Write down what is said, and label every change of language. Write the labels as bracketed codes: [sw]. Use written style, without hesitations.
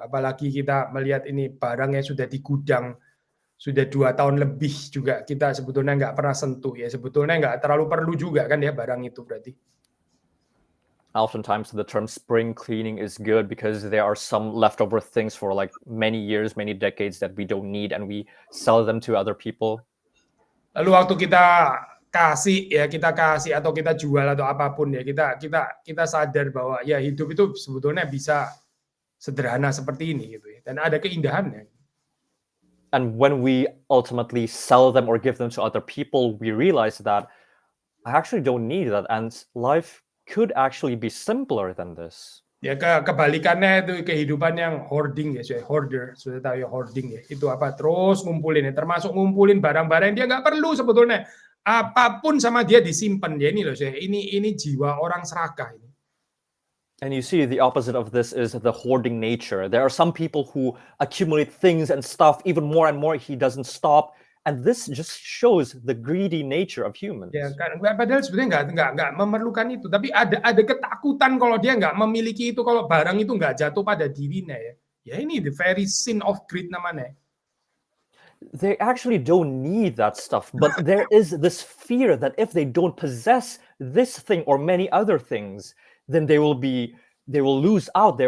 [id] Apalagi kita melihat ini barangnya sudah di gudang sudah 2 tahun lebih juga kita sebetulnya nggak pernah sentuh ya. Sebetulnya nggak terlalu perlu juga kan ya barang itu berarti. [en] Oftentimes the term spring cleaning is good because there are some leftover things for like many years, many decades that we don't need and we sell them to other people. [id] Lalu waktu kita kasih atau kita jual atau apapun ya, kita sadar bahwa ya hidup itu sebetulnya bisa sederhana seperti ini gitu ya. Dan ada keindahannya. [en] And when we ultimately sell them or give them to other people, we realize that I actually don't need that and life could actually be simpler than this. [id] Ya kebalikannya itu kehidupan yang hoarding ya, hoarder, sudah tahu ya hoarding ya. Itu terus ngumpulin ya, termasuk ngumpulin barang-barang yang dia nggak perlu sebetulnya. Apapun sama dia disimpan ya ini loh saya. Ini jiwa orang serakah ini. [en] And you see the opposite of this is the hoarding nature. There are some people who accumulate things and stuff even more and more. He doesn't stop. And this just shows the greedy nature of humans. [id] Ya kan, padahal sebenarnya nggak memerlukan itu, tapi ada ketakutan kalau dia nggak memiliki itu, kalau barang itu nggak jatuh pada dirinya ya. Ya ini [en] the very sin of greed [id] namanya. [en] They actually don't need that stuff, but there is this fear that if they don't possess this thing or many other things, then they will lose out.